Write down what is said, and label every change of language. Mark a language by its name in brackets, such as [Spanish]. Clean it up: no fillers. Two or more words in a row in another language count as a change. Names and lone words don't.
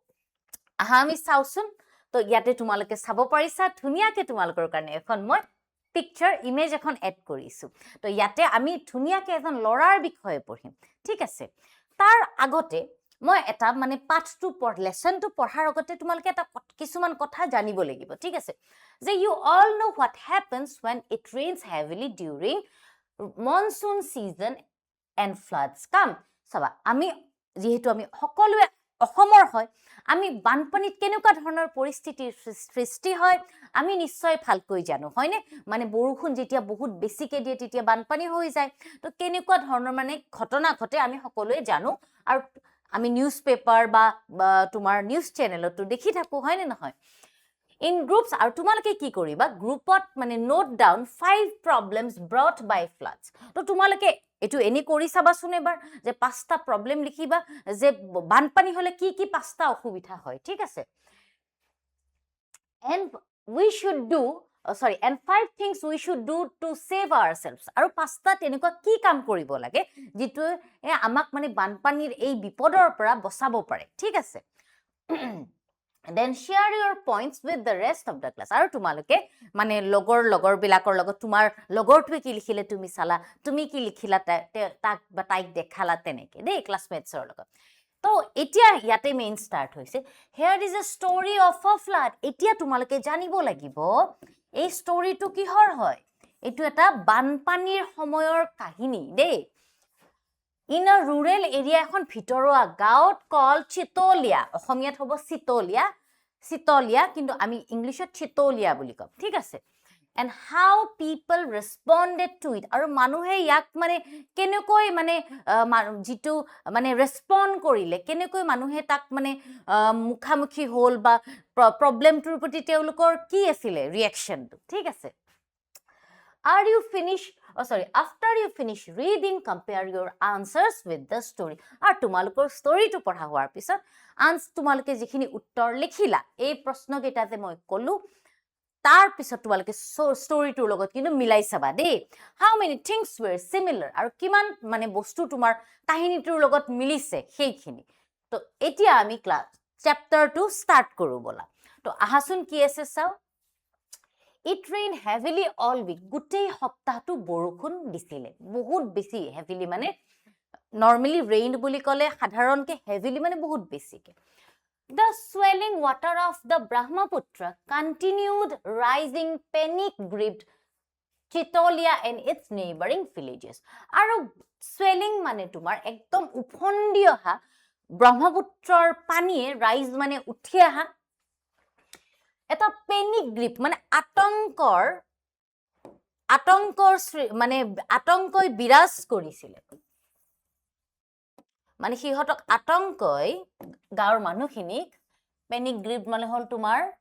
[Assamese] আমি চাওচোন তো ইয়াতে তোমালোকে চাব পাৰিছা ধুনিয়াকে তোমালোকৰ কাৰণে এখন মই [English] picture image [Assamese] এখন এড কৰিছো তো ইয়াতে আমি ধুনিয়াকে এখন লৰাৰ বিষয়ে পঢ়িম ঠিক আছে তাৰ আগতে মই এটা মানে পাঠটো লেসনটো পঢ়াৰ আগতে তোমালোকে এটা কিছুমান কথা জানিব লাগিব ঠিক আছে যে [English] you all know what happens when it rains heavily during monsoon season and floods come [Assamese] সবা আমি যেহেতু আমি সকলোৱে অসমৰ হয় আমি বানপানীত কেনেকুৱা ধৰণৰ পৰিস্থিতিৰ সৃষ্টি হয় আমি নিশ্চয় ভালকৈ জানো হয়নে মানে বৰষুণ যেতিয়া বহুত বেছিকে দিয়ে তেতিয়া বানপানী হৈ যায় তো কেনেকুৱা ধৰণৰ মানে ঘটনা ঘটে আমি সকলোৱে জানো আৰু আমি [English] news paper [Assamese] বা তোমাৰ নিউজ চেনেলতো দেখি থাকো হয়নে নহয় [English] in groups [Assamese] আৰু তোমালোকে কি কৰিবা গ্ৰুপত মানে [English] note down 5 problems brought by floods [Assamese] তো তোমালোকে এটো এনি কৰি চাবাচোন এবাৰ যে পাঁচটা প্ৰবলেম লিখিবা যে বানপানী হলে কি কি পাঁচটা অসুবিধা হয় ঠিক আছে [English] and we should do and 5 things we should do to save ourselves [Assamese] আৰু পাঁচটা তেনেকুৱা কি কাম কৰিব লাগে যেটো আমাক মানে বানপানীৰ এই বিপদৰ পৰা বচাব পাৰে ঠিক আছে [English] then share your points with the rest of the class [Assamese] আৰু তোমালোকে মানে লগৰ বিলাকৰ লগত তোমাৰ লগৰটোৱে কি লিখিলে তুমি চালা তুমি কি লিখিলা তাক বা তাইক দেখালা তেনেকে দেই ক্লাসমেটছৰ লগত তো এতিয়া ইয়াতে [English] main start [Assamese] হৈছে [English] here is a story of a flood [Assamese] এতিয়া তোমালোকে জানিব লাগিব এই ষ্টৰীটো কিহৰ হয় এটো এটা বানপানীৰ সময়ৰ কাহিনী দেই [English] in a rural area [Assamese] এখন ভিতৰুৱা গাঁৱত কল চিতলিয়া অসমীয়াত হ'ব চিতলিয়া কিন্তু আমি ইংলিশত চিতলিয়া বুলি কম ঠিক আছে [English] and how people responded to it [Assamese] আৰু মানুহে ইয়াক মানে কেনেকৈ মানে যেটো মানে ৰেসপন্ড কৰিলে কেনেকৈ মানুহে তাক মানে মুখামুখি হ'ল বা প্ৰবলেমটোৰ প্ৰতি তেওঁলোকৰ কি আছিল ৰিঅ্যাকশনটো ঠিক আছে [English] Are you finished? After you finish reading, compare your answers with the story. [Assamese] আর তোমালোকৰ ষ্টৰীটো পঢ়া হোৱাৰ পিছত তোমালোকে যিখিনি উত্তৰ লিখিলা এই প্ৰশ্ন কেইটাতে মই কলো তাৰ পিছত তোমালোকে ষ্টৰীটোৰ লগত কিন্তু মিলাই চাবা দেই [English] how many things were similar [Assamese] আৰু কিমান মানে বস্তু তোমাৰ কাহিনীটোৰ লগত মিলিছে সেইখিনি তো এতিয়া আমি ক্লাস চেপ্টাৰটো স্টাৰ্ট কৰো বলা তো আহাচোন কি আছে চাও [English] It rained heavily all week. [Assamese] গোটেই সপ্তাহটো বৰষুণ দিছিলে বহুত বেছি [English] heavily মানে normally rain [Assamese] বুলি কলে সাধাৰণকে [English] heavily [Assamese] মানে বহুত বেছিকে [English] The swelling water of the Brahmaputra continued rising panic-gripped Chitolia and its neighboring villages. [Assamese] আৰু swelling মানে তোমাৰ একদম উফন্দি অহা ব্ৰহ্মপুত্ৰৰ পানীয়ে ৰাইজ মানে উঠি অহা এটা [English] panic grip [Assamese] মানে আতংকৰ মানে আতংকই বিৰাজ কৰিছিল মানে সিহতক আতংকই গাঁৱৰ মানুহখিনিক [English] panic grip [Assamese] মানে হল তোমাৰ